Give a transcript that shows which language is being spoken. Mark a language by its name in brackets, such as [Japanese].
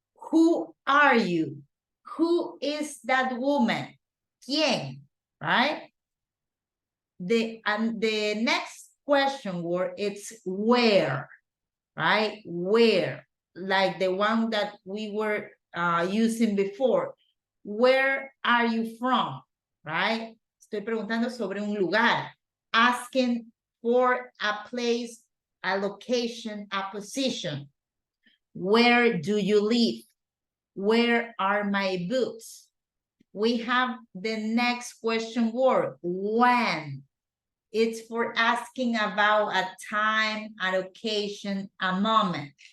[English] Who are you? Who is that woman? [Spanish] ¿Quién? [English] Right? The next question word, it's where, right? Where, like the one that we were using before. Where are you from? Right? [Spanish] Estoy preguntando sobre un lugar. [English] Asking for a place, a location, a position. Where do you live? Where are my books? We have the next question word, when. It's for asking about a time, a location, a moment.